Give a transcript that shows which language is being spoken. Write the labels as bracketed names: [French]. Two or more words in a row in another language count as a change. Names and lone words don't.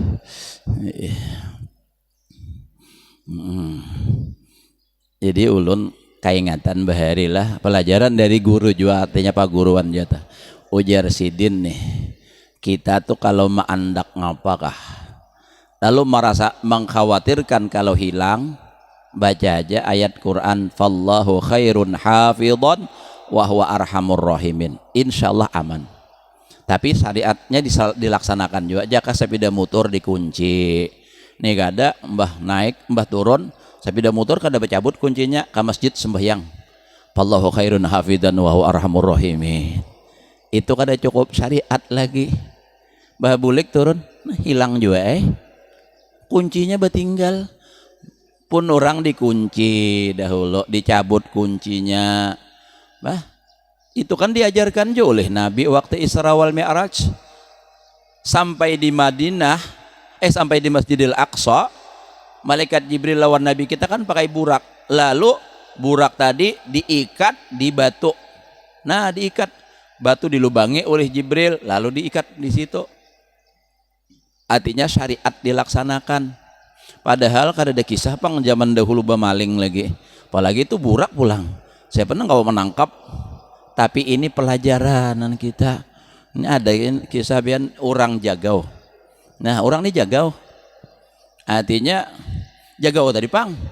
[Banjar] Jadi ulun kaingatan bahari lah pelajaran dari guru juga, artinya pak guruan jatah ujar sidin nih, kita tuh kalau maandak ngapakah lalu merasa mengkhawatirkan kalau hilang, baca aja ayat Quran, [Arabic] فالله خير حافظا وهو أرحم الراحمين, [Banjar] insyaallah aman. Tapi syariatnya dilaksanakan juga, jaka sepeda motor dikunci nih kada mbah naik mbah turun sepeda motor kada bercabut kuncinya ke masjid sembahyang, [Arabic] فالله خير حافظا وهو أرحم الراحمين, [Banjar] itu kada cukup syariat lagi. Mbah bulik turun nah, hilang juga kuncinya bertinggal. Pun orang dikunci dahulu, dicabut kuncinya, bah itu kan diajarkan juga oleh Nabi waktu Isra wal Mi'raj. Sampai di Madinah, sampai di Masjidil Aqsa, malaikat Jibril lawan Nabi kita kan pakai burak, lalu burak tadi diikat di batu. Nah diikat batu dilubangi oleh Jibril, lalu diikat di situ. Artinya syariat dilaksanakan. Padahal kada ada kisah pang zaman dahulu bemaling lagi, apalagi itu burak pulang. [Indonesian] Saya pernah nggak menangkap, tapi ini pelajaran kita. [Banjar] Ini ada kisah bian orang jagau. Nah orang ini jagau, artinya jagau tadi pang.